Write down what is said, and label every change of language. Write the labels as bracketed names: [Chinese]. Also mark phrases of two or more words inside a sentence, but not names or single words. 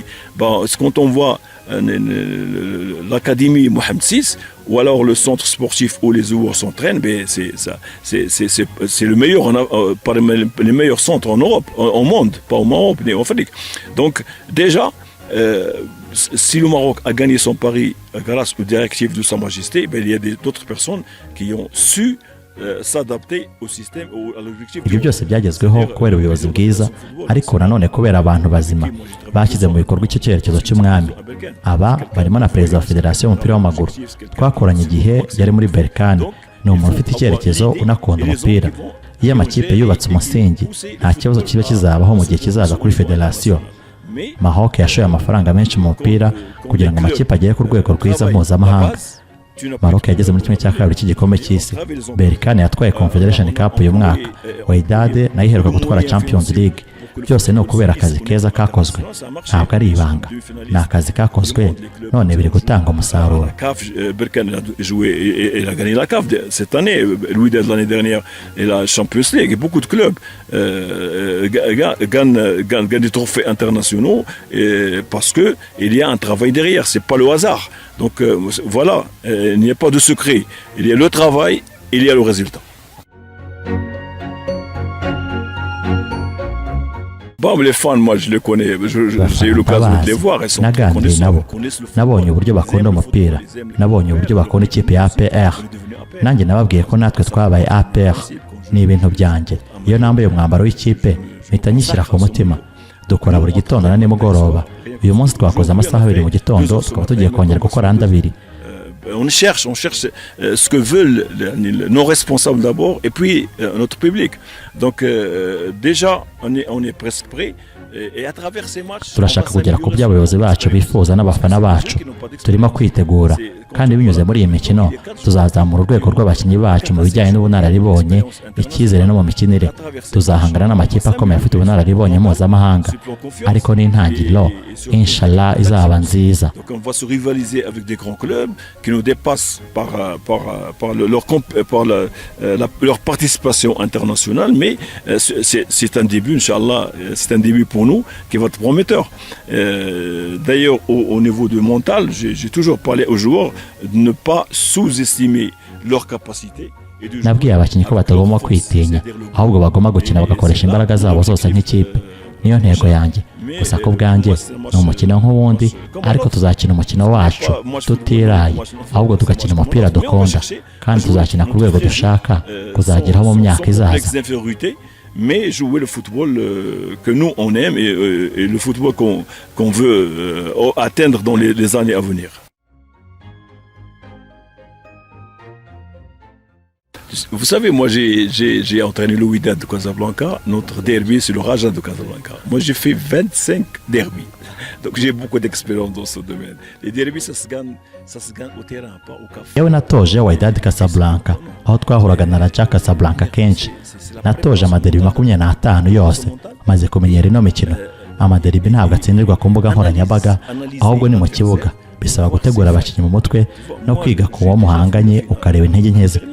[French] Bon, quand on voit l'académie Mohamed VI ou alors le centre sportif où les joueurs s'entraînent, ben c'est le meilleur, parmi les meilleurs centres en Europe, au monde, pas au Maroc, mais en Afrique. Donc déjà, si le Maroc a gagné son pari grâce aux directives de Sa Majesté, ben, il y a d'autres personnes qui ont su s'adapter au système, à l'objectif. [Kinyarwanda] Ibyo byose byagezweho kubera ubuyobozi bwiza, ariko nanone kubera abantu bazima bashyize mu bikorwa icyo cyerekezo cy'umwami. Aba barimo na perezida wa federasiyo y'umupira w'amaguru, twakoranye igihe yari muri Berkane. Ni umuntu ufite icyerekezo, unakunda umupira. Iyo amakipe yubatse umusingi, nta kibazo kiba kizabaho mu gihe kizaza kuri federasiyo. Maroc yashoye amafaranga menshi mu mupira kugira ngo amakipe agere ku rwego rwiza mpuzamahanga. Maroc yageze muri kimwe cya kabiri cy'igikombe cy'isi. Berkane yatwaye Confederation Cup uyu mwaka. Wydad nayo iheruka gutwara Champions League. Byose ni ukubera akazi keza kakozwe, ntabwo ari ibanga, ni akazi kakozwe, none biri gutanga umusaruro. [French] Berkane a joué et a gagné la CAF cette année, Wydad l'année dernière et la Champions League. Et beaucoup de clubs gagnent des trophées internationaux parce que il y a un travail derrière, c'est pas le hasard. Donc voilà, il n'y a pas de secret. Il y a le travail, il y a le résultat. Bon, les fans, moi je les connais, j'ai eu l'occasion de les voir, ils sont très connaissants. [Kinyarwanda] Nabonye uburyo bakunda umupira, nabonye uburyo bakunda ikipe ya APR. Nanjye nababwiye ko natwe twabaye APR, ni ibintu byanjye. Iyo nambaye umwambaro w'ikipe, mpita nyishyira ku mutima. Dukora buri gitondo na nimugoroba. Uyu munsi twakoze amasaha 2 mu gitondo, tukaba tugiye kongera gukora andi 2. [French] On cherche ce que veulent nos responsables d'abord et puis notre public. Donc déjà on est presque prêt. [Kinyarwanda] Turashaka kugera ku by'abayobozi bacu bifuza n'abafana bacu. Turimo kwitegura kandi binyuze muri iyi mikino tuzazamura urwego rw'abakinnyi bacu mu bijyanye n'ubunararibonye, icyizere no mu mikinire. Tuzahangana n'amakipe akomeye afite ubunararibonye mpuzamahanga, ariko n'intangiriro inshallah izaba nziza. [French] Donc on va se rivaliser avec des grands clubs qui nous dépassent par leur participation internationale, mais c'est un début, inchallah, c'est un début pour nous qui va être prometteur. D'ailleurs, au niveau du mental, j'ai toujours parlé aux joueurs de ne pas sous-estimer leur capacité. [Kinyarwanda] Nabwiye abakinnyi ko batagomba kwitinya, ahubwo bagomba gukina bagakoresha imbaraga zabo zose nk'ikipe. Niyo ntego yanjye. Gusa ko bwanjye ni umukino nk'uwundi, ariko tuzakina umukino wacu tutiraye, ahubwo tugakina umupira dukunda, kandi tuzakina ku rwego dushaka kuzageraho mu myaka izaza. [French] Mais jouer le football que nous on aime et le football qu'on veut atteindre dans les années à venir. Vous savez, moi j'ai entraîné le Wydad de Casablanca. Notre derby c'est le Raja de Casablanca. Moi j'ai fait 25 derbys. Donc j'ai beaucoup d'expérience dans ce domaine. Les derbys ça se gagne au terrain, pas au café. [Kinyarwanda] Yewe natoje Wydad Casablanca, aho twahuraga na Raja Casablanca kenshi. Natoje amaderbi 25 yose, maze kumenyera ino mikino. Amaderbi ntabwo atsindirwa ku mbuga nkoranyambaga, ahubwo ni mu kibuga. bisaba gutegura abakinnyi mu mutwe no kwiga ku wo muhanganye ukareba intege nke ze.